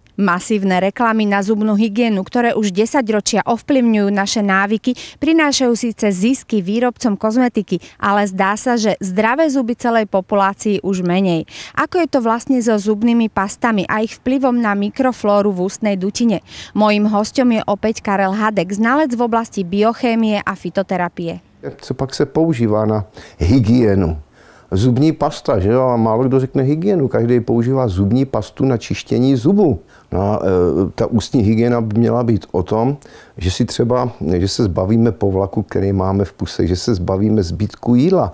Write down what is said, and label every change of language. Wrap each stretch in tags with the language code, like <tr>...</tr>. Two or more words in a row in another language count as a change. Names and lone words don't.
<sk>Masívne reklamy na zubnú hygienu, ktoré už 10 ročia ovplyvňujú naše návyky, prinášajú síce zisky výrobcom kozmetiky, ale zdá sa, že zdravé zuby celej populácii už menej. Ako je to vlastne so zubnými pastami a ich vplyvom na mikroflóru v ústnej dutine? Mojím hosťom je opäť Karel Hadek, znalec v oblasti biochémie a fytoterapie.</sk> <cs>Co pak se používá na hygienu? Zubní pasta, že jo? A málo kdo řekne hygienu. Každý používá zubní pastu na čištění zubů. No a ta ústní hygiena by měla být o tom, že si třeba, že se zbavíme povlaku, který máme v puse, že se zbavíme zbytku jídla.</cs>